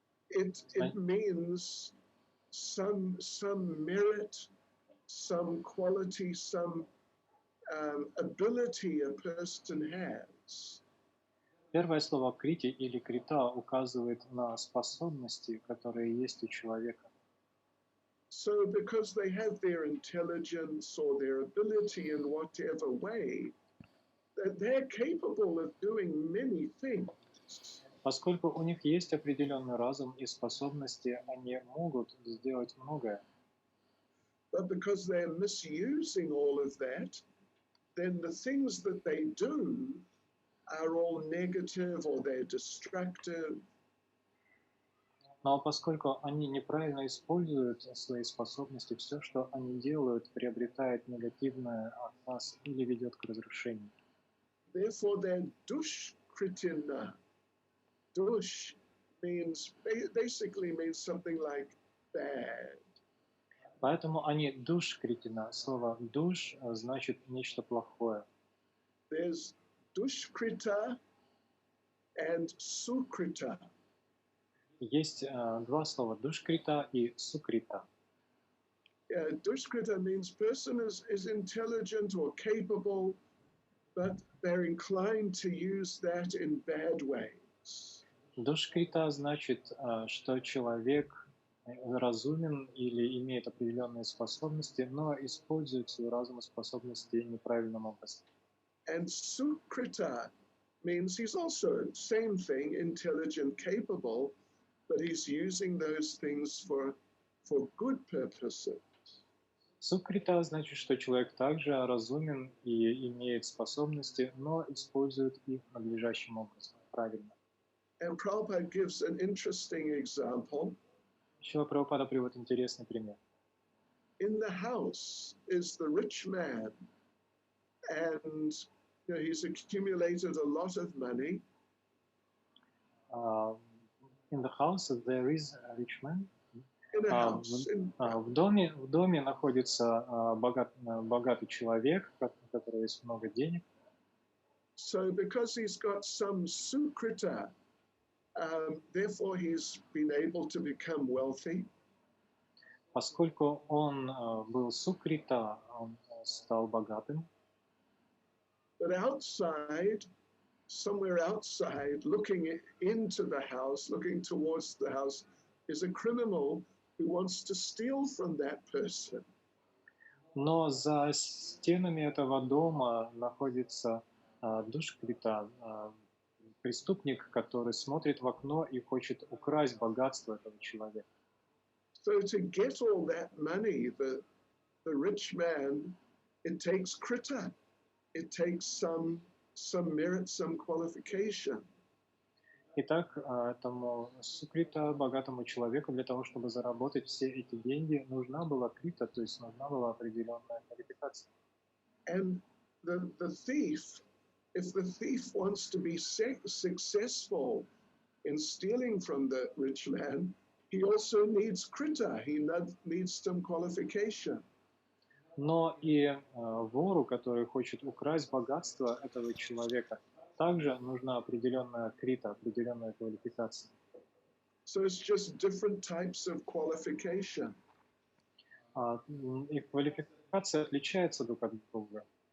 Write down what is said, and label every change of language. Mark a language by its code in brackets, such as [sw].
[en] It means some merit, some quality, some ability a person has. [ru] Первое слово крити или крита указывает на способности, которые есть у человека. [en] So because they have their intelligence or their ability in whatever way, that they're capable of doing many things. [ru] Поскольку у них есть определенный разум и способности, они могут сделать многое. [en] But because they're misusing all of that, then the things that they do are all negative or they're destructive. [ru] Но поскольку они неправильно используют свои способности, все, что они делают, приобретает негативный окрас или ведет к разрушению. [en] Therefore, they're dushkritina. Dush basically means something like bad. [ru] Поэтому они душкритина. Слово душ значит нечто плохое. [en] There's dushkrita and sukrita. [ru] Есть два слова душкрита и сукрита. [en] Dushkrita means person is intelligent or capable, but they're inclined to use that in bad ways. [ru] Душкрита значит, что человек разумен или имеет определенные способности, но использует свой разум и способности неправильным образом. [en] And sukrita means he's also same thing, intelligent, capable, but he's using those things for good purposes. [ru] Сукрита значит, что человек также разумен и имеет способности, но использует их надлежащим образом, правильно. [en] And Prabhupada gives an interesting example. [ru] Шрила Прабхупада приводит интересный пример. [en] In the house is the rich man, and he's accumulated a lot of money. In the house there is a rich man. In a house. [ru] В доме находится богатый человек, у которого есть много денег. [en] So because he's got some sukrita, therefore he's been able to become wealthy. [ru] Поскольку он был сукрита, он стал богатым. [en] But outside, somewhere outside, looking into the house, looking towards the house, is a criminal who wants to steal from that person. [ru] Но за стенами этого дома находится душкрита, преступник, который смотрит в окно и хочет украсть богатство этого человека. [en] So to get all that money, the rich man, it takes krita. It takes some merit, some qualification. [ru] Итак, этому сукрита, богатому человеку, для того, чтобы заработать все эти деньги, нужна была крита, то есть нужна была определенная квалификация. [en] And the thief, if the thief wants to be successful in stealing from the rich man, he also needs krita, he needs some qualification. [ru] Но и вору, который хочет украсть богатство этого человека, также нужна определенная крита, определенная квалификация. [en] So it's just different types of qualification. [ru] И квалификация отличается друг от друга.